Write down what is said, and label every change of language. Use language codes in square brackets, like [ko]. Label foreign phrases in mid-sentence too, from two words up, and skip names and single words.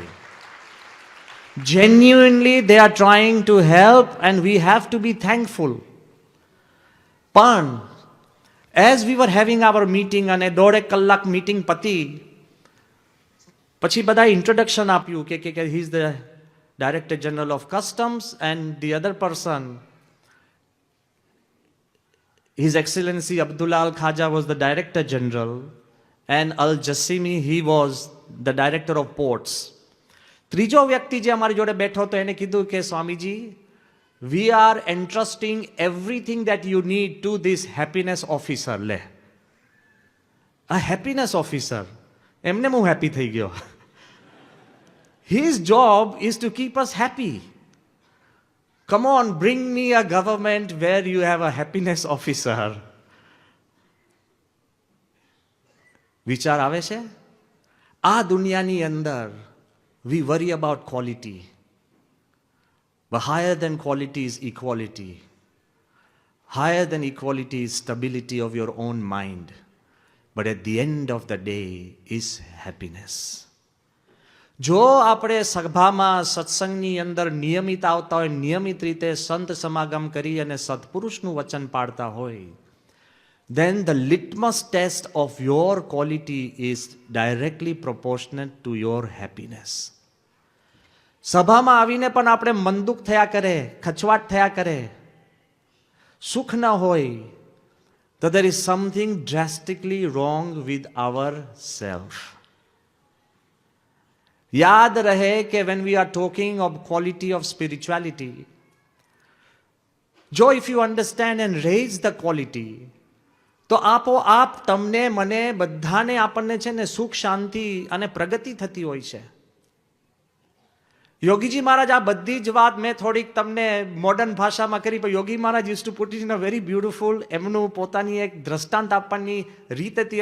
[en] genuinely they are trying to help and we have to be thankful. પણ as we were having our meeting, [gu] અને 1.5 કલાક મીટિંગ પતી પછી બધા ઇન્ટ્રોડક્શન આપ્યું કે [en] he is the director general of customs and the other person, His Excellency Abdullah Al Khaja was the Director General and Al Jassimi, he was the Director of Ports. [gu] ત્રીજો વ્યક્તિ જે અમારી જોડે બેઠો હતો એને કીધું કે સ્વામીજી, [en] we are entrusting everything that you need to this happiness officer. લે, a happiness officer, [gu] એમને હું હેપી થઈ ગયો. [en] His job is to keep us happy. Come on, bring me a government where you have a happiness officer. [gu] વિચાર આવે છે? આ દુનિયાની અંદર [en] we worry about quality. But higher than quality is equality. Higher than equality is stability of your own mind. But at the end of the day is happiness. [gu] જો આપણે સભામાં સત્સંગની અંદર નિયમિત આવતા હોય, નિયમિત રીતે સંત સમાગમ કરી અને સત્પુરુષનું વચન પાડતા હોય, [en] then the litmus test of your quality is directly proportionate to your happiness. [gu] સભામાં આવીને પણ આપણે મંદુક થયા કરે, ખચવાટ થયા કરે, સુખ ન હોય, તો [en] there is something drastically wrong with our self. [gu] યાદ રહે કે [en] when we are talking of quality of spirituality, જો if you understand and raise the quality, [gu] તો આપોઆપ તમને મને બધાને આપણને છે ને સુખ શાંતિ અને પ્રગતિ થતી હોય છે. યોગીજી મહારાજ આ બધી જ વાત મેં થોડીક તમને મોડર્ન ભાષામાં કરી, પણ યોગી મહારાજ [en] use to put it in a very beautiful, [gu] એમનું પોતાની એક દ્રષ્ટાંત આપવાની રીત હતી.